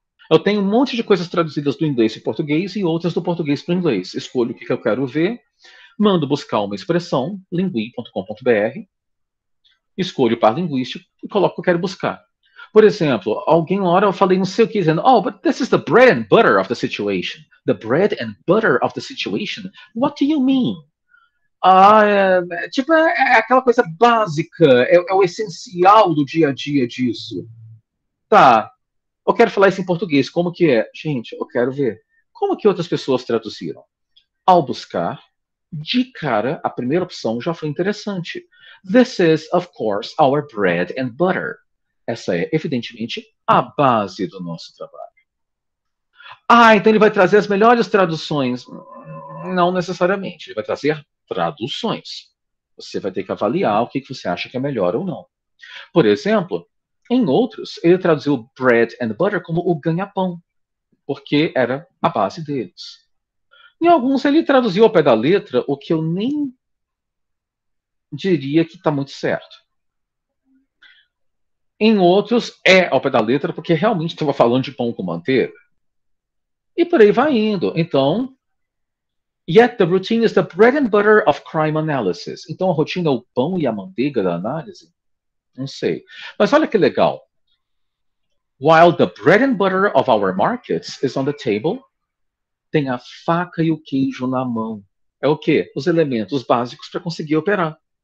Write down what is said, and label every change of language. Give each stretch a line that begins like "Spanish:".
Portuguese: Eu tenho um monte de coisas traduzidas do inglês para o português e outras do português para o inglês. Escolho o que eu quero ver, mando buscar uma expressão, lingui.com.br, escolho o par linguístico e coloco o que eu quero buscar. Por exemplo, alguém uma hora eu falei não sei o que, dizendo, oh,
English: but this is the bread and butter of the situation. The bread and butter of the situation? What do you mean?
Portuguese: É aquela coisa básica, é o essencial do dia a dia disso. Tá, eu quero falar isso em português, como que é? Gente, eu quero ver. Como que outras pessoas traduziram? Ao buscar, de cara, a primeira opção já foi interessante.
English: This is, of course, our bread and butter.
Portuguese: Essa é, evidentemente, a base do nosso trabalho. Ah, então ele vai trazer as melhores traduções. Não necessariamente. Ele vai trazer traduções. Você vai ter que avaliar o que você acha que é melhor ou não. Por exemplo, em outros, ele traduziu
English: bread and butter
Portuguese: como o ganha-pão, porque era a base deles. Em alguns, ele traduziu ao pé da letra, o que eu nem diria que está muito certo. Em outros, é ao pé da letra, porque realmente estava falando de pão com manteiga. E por aí vai indo.
English: Então, yet the routine is the bread and butter of crime analysis.
Portuguese: Então, a rotina é o pão e a manteiga da análise? Não sei. Mas olha que legal.
English: While the bread and butter of our markets is on the table,
Portuguese: tem a faca e o queijo na mão. É o quê? Os elementos básicos para conseguir operar.